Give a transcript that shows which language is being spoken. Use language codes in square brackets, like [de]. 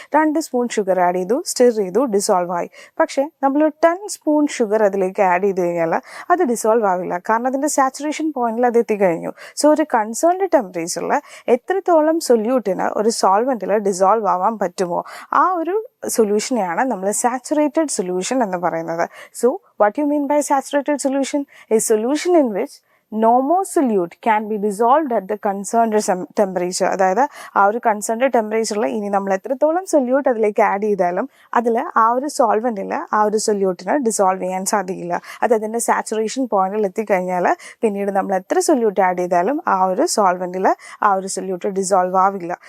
[ml] 2 spoon sugar add ചെയ്തു, stir ചെയ്തു, dissolve ആയി. പക്ഷേ നമ്മൾ 10 സ്പൂൺ ഷുഗർ അതിലേക്ക് ആഡ് ചെയ്ത് കഴിഞ്ഞാൽ അത് ഡിസോൾവ് ആവില്ല, കാരണം അതിൻ്റെ സാച്ചുറേഷൻ പോയിന്റിൽ അത് എത്തിക്കഴിഞ്ഞു. സോ ഒരു കൺസേൺഡ് ടെമ്പറേച്ചറിൽ എത്രത്തോളം സൊല്യൂട്ടിന് ഒരു സോൾവെൻറ്റിൽ ഡിസോൾവ് ആവാൻ പറ്റുമോ ആ ഒരു സൊല്യൂഷനെയാണ് നമ്മൾ സാച്ചുറേറ്റഡ് സൊല്യൂഷൻ എന്ന് പറയുന്നത്. [en] So what you mean by saturated solution? A solution in which no more solute can be dissolved at the concerned temperature. [ml] അതായത് ആ ഒരു കൺസേൺഡ് ടെമ്പറേച്ചറിൽ ഇനി നമ്മൾ എത്രത്തോളം സൊല്യൂട്ട് അതിലേക്ക് ആഡ് ചെയ്താലും അതിൽ ആ ഒരു സോൾവെൻറ്റിൽ ആ ഒരു സൊല്യൂട്ടിന് ഡിസോൾവ് ചെയ്യാൻ സാധിക്കില്ല. അത് അതിൻ്റെ സാച്ചുറേഷൻ പോയിന്റിൽ എത്തിക്കഴിഞ്ഞാൽ പിന്നീട് നമ്മൾ എത്ര സൊല്യൂട്ട് ആഡ് ചെയ്താലും ആ ഒരു സോൾവെൻറ്റിൽ ആ ഒരു സൊല്യൂട്ട് ഡിസോൾവ് ആവില്ല.